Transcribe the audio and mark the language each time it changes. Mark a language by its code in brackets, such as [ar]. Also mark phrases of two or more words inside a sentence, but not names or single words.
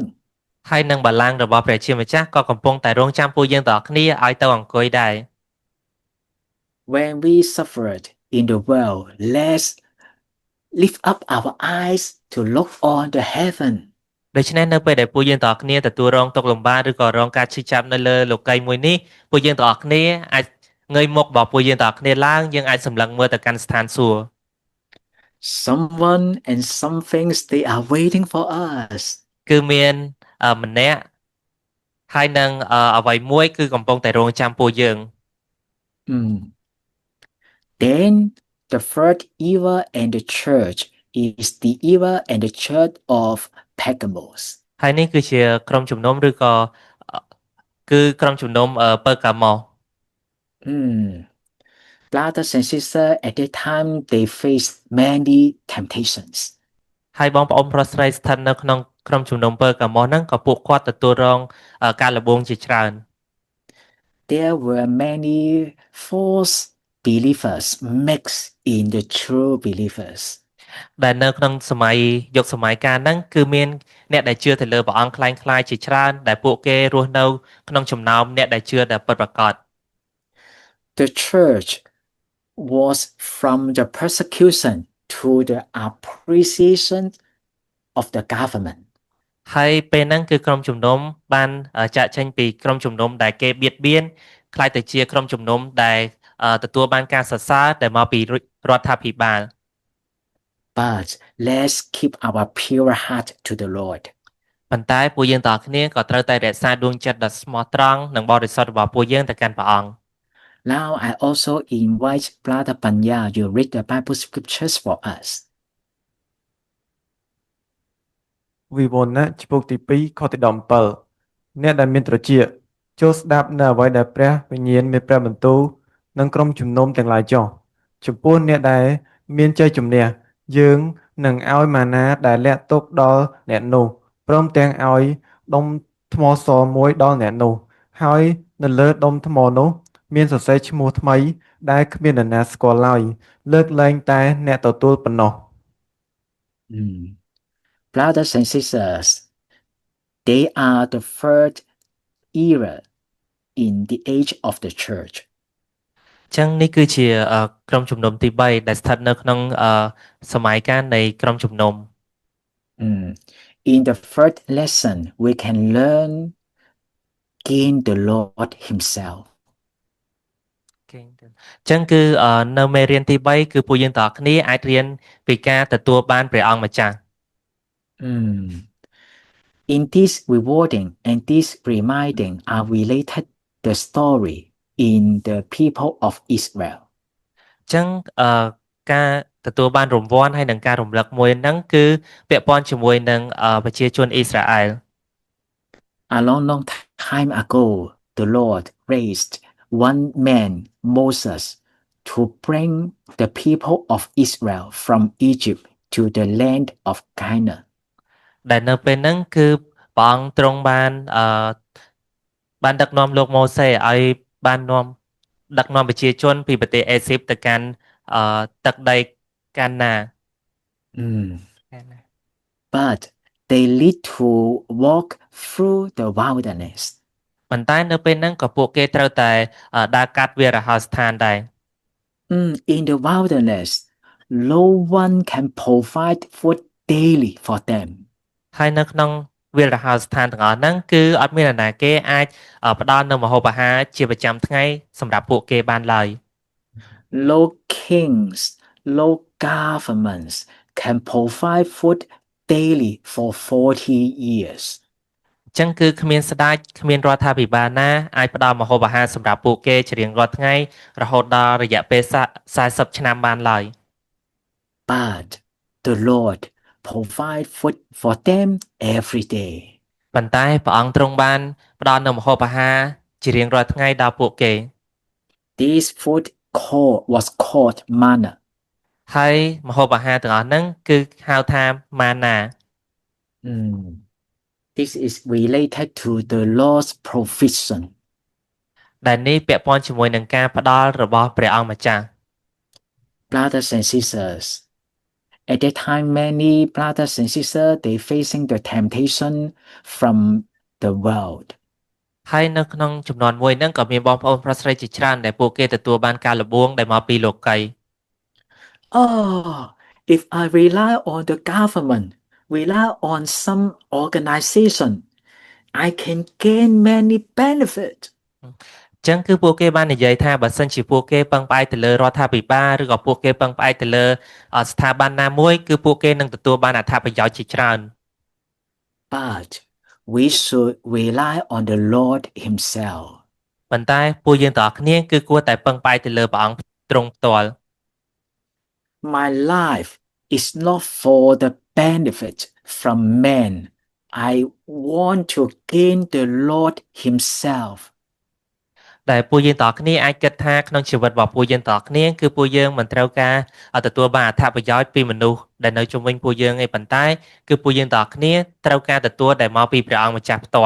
[km] ហើយនឹងបល្ល័ង្ករបស់ព្រះជាម្ចាស់ក៏កំពុងតែរងចាំពួកយើងទាំងអស់គ្នាឲ្យទៅអង្គុយដែរ [en] When we suffered in the world, let's lift up our eyes to look on the heaven. [km] ដូច្នេះនៅពេលដែលពួកយើងទាំងអស់គ្នាទទួលរងទុក្ខលំបាកឬក៏រងការឈឺចាប់នៅលើលោកីយ៍មួយនេះពួកយើងទាំងអស់គ្នាអាចងើយមុខរបស់ពួកយើងទាំងអស់គ្នាឡើងយើងអាចសម្លឹងមើលទៅកាន់ស្ថានសួគ៌ [en] Someone and some things, they are waiting for us. [km] គឺមានម្នាក់ហើយនឹងអ្វីមួយគឺកំពុងតែរងចាំពួកយើង [en] Then the third era and the church is the era and the church of Pergamos. [km] ហើយនេះគឺជាក្រុមជំនុំឬក៏គឺក្រុមជំនុំពើកាម៉ូ [en] Brothers and sisters, at that time they faced many temptations. [km] ហើយបងប្អូនប្រុសស្រីស្ថិតនៅក្នុងក្រុមជំនុំពើកាម៉ូហ្នឹងក៏ពួកគាត់ទទួលរងការលំបាកជាច្រើន [en] There were many false believers mixed in the true believers. [km] ដែលនៅក្នុងសម័យយុគសម័យកាលហ្នឹងគឺមានអ្នកដែលជឿទៅលើព្រះអង្គคล้ายៗជាច្រើនដែលពួកគេរស់នៅក្នុងចំណោមអ្នកដែលជឿដែលពិតប្រាកដ [en] The church was from the persecution to the appreciation of the government. [km] ហើយពេលហ្នឹងគឺក្រុមជំនុំបានចាក់ចេញពីក្រុមជំនុំដែលគេបៀតបៀនខ្លាយទៅជាក្រុមជំនុំដែលទទួលបានការសរសើរដែលមកពីរដ្ឋាភិបាល [en] But let's keep our pure heart to the Lord. [km] ប៉ុន្តែពួកយើងទាំងអស់គ្នាក៏ត្រូវតែរក្សាដួងចិត្តដ៏ស្មោះត្រង់និងបរិសុទ្ធរបស់ពួកយើងទៅកាន់ព្រះអង្គ [en] Now I also invite Brother Panya to read the Bible scriptures for us. [km] វិវរណៈចំពុកទី2ខទី17អ្នកដែលមានត្រចៀកចូលស្ដាប់នៅអ្វីដែលព្រះវិញ្ញាណ មានព្រះបន្ទូលនិងក្រុមជំនុំទាំងឡាយចុះចំពោះអ្នកដែលមានជ័យជំនះយើងនឹងឲ្យម៉ាណាដែលលាក់ទុកដល់អ្នកនោះព្រមទាំងឲ្យដុំថ្មសមួយដល់អ្នកនោះហើយនៅលើដុំថ្មនោះមានសរសេរឈ្មោះថ្មីដែលគ្មាននរណាស្គាល់ឡើយលើកលែងតែអ្នកទទួលប៉ុណ្ណោះ [en] Brothers and sisters, they are the third era in the age of the church. [km] ចឹងនេះគឺជាក្រុមជំនុំទី3ដែលស្ថិតនៅក្នុងសម័យកាលនៃក្រុមជំនុំ [en] In the first lesson, we can learn gain the Lord Himself. [km] ចឹងគឺនៅមេរៀនទី3គឺពួកយើងទាំងអស់គ្នាអាចរៀនពីការទទួលបានព្រះអង្គម្ចាស់ [en] In this rewarding and this reminding are related the story in the people of Israel. [km] ចឹងការទទួលបានរង្វាន់ហើយនឹងការរំលឹកមួយហ្នឹងគឺពាក់ព័ន្ធជាមួយនឹងប្រជាជនអ៊ីស្រាអែល [en] A long time ago, the Lord raised one man, Moses, to bring the people of Israel from Egypt to the land of Canaan. [km] ដែលនៅពេលហ្នឹងគឺព្រះអង្គទ្រង់បានដឹកនាំលោកម៉ូសេឲ្យបានដឹកនាំប្រជាជនពីប្រទេសអេស៊ីបទៅកាន់ទឹកដីកាណា [en] But they need to walk through the wilderness. [km] ប៉ុន្តែនៅពេលហ្នឹងក៏ពួកគេត្រូវតែដើរកាត់វាលរហោស្ថានដែរ [en] In the wilderness, no one can provide food daily for them. [km] ហើយនៅក្នុងវាលរហោស្ថានទាំងអស់ហ្នឹងគឺអត់មាននរណាគេអាចផ្ដល់នូវម្ហូបអាហារជាប្រចាំថ្ងៃសម្រាប់ពួកគេបានឡើយ [en] No kings, no governments can provide food daily for 40 years. [km] ចឹងគឺគ្មានស្ដេចគ្មានរដ្ឋាភិបាលណាអាចផ្ដល់ម្ហូបអាហារសម្រាប់ពួកគេជារៀងរាល់ថ្ងៃរហូតដល់រយៈពេល40ឆ្នាំបានឡើយ [en] But the Lord provide food for them every day. [km] ប៉ុន្តែព្រះអង្គទ្រង់បានផ្ដល់នូវម្ហូបអាហារជារៀងរាល់ថ្ងៃដល់ពួកគេ [en] This food was called manna. [km] ហើយម្ហូបអាហារទាំងអស់ហ្នឹងគឺហៅថាម៉ាណា [en] This is related to the Lord's provision. [km] ដែលនេះពាក់ព័ន្ធជាមួយនឹងការផ្ដល់របស់ព្រះអង្គម្ចាស់ [en] Brothers and sisters, at that time many brothers and sisters they facing the temptation from the world. [km] ហើយនៅក្នុងចំនួនមួយហ្នឹងក៏មានបងប្អូនប្រុសស្រីជាច្រើនដែលពួកគេទទួលបានការលបងដែលមកពីលោកី [en] Oh, if I rely on the government, rely on some organization, I can gain many benefits. [km] ចឹងគឺពួកគេបាននិយាយថាបើសិនជាពួកគេពឹងផ្អែកទៅលើរដ្ឋាភិបាលឬក៏ពួកគេពឹងផ្អែកទៅលើស្ថាប័នណាមួយគឺពួកគេនឹងទទួលបានអត្ថប្រយោជន៍ជាច្រើន [en] But we should rely on the Lord Himself. [km] ប៉ុន្តែពួកយើងទាំងអស់គ្នាគឺគួរតែពឹងផ្អែកទៅលើព្រះអង្គទ្រង់ផ្ទាល់ [en] My life is not for the benefit from men. I want to gain the Lord Himself. [km] ដែលពួកយើងទាំងអស់គ្នាអាចគិតថាក្នុងជីវិតរបស់ពួកយើងទាំងអស់គ្នាគឺពួកយើងមិនត្រូវការទទួលបានអត្ថប្រយោជន៍ពីមនុស្សដែលនៅជុំវិញពួកយើងឯប៉ុន្តែគឺពួកយើងទាំងអស់គ្នាត្រូវការទទួលដែលមកពីព្រះអង្គម្ចាស់ផ្ទាល់